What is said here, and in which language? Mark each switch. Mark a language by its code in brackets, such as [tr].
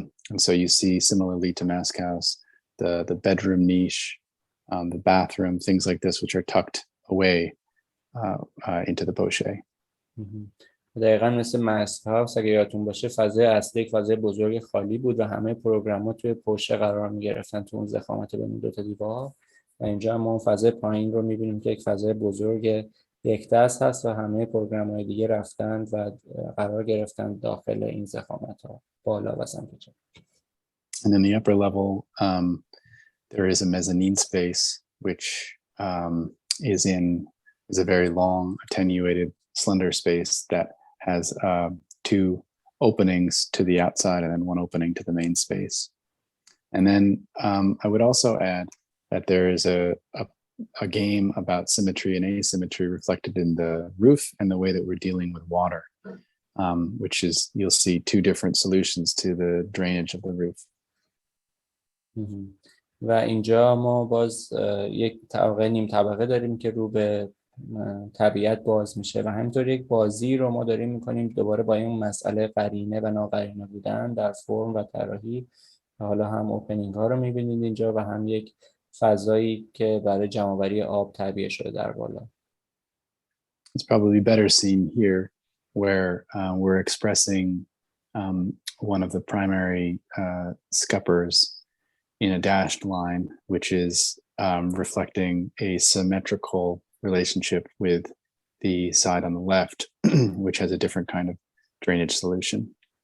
[en] And so you see, similarly to Mask House, the bedroom niche, the bathroom, things like this, which are tucked away into the poche. [fa] دقیقاً مثل ماسک هاوس، اگه یادتون باشه فضای اصلی یک فضای بزرگ خالی بود و همه پروگرام‌ها توی پوشه قرار می‌گرفتن، تو اون ضخامت بین دو تا دیوار. و اینجا ما اون فضای پایین رو می‌بینیم که یک فضای بزرگ یک دست هست و همه پروگرام‌های دیگه رفتند و قرار گرفتن داخل این ضخامت‌ها بالا و سمت چپ. [en] And in the upper level, there is a mezzanine space, which is a very long, attenuated, slender space that has two openings to the outside and then one opening to the main space. And then I would also add that there is a game about symmetry and asymmetry reflected in the roof and the way that we're dealing with water, which is, you'll see two different solutions to the drainage of the roof. [fa] و اینجا ما باز یک طبقه نیم طبقه داریم که رو به طبیعت باز میشه و همینطور یک بازی رو ما داریم میکنیم دوباره با این مسئله قرینه و ناقرینه بودن در فرم و طراحی. حالا هم اوپنینگ ها رو میبینید اینجا و هم یک فضایی که برای جمع‌آوری آب تعبیه شده در بالا. [en] It's probably better seen here where we're expressing one of the primary scuppers in a dashed line, which is reflecting a symmetrical relationship with the side on the left, which has a different kind of drainage solution.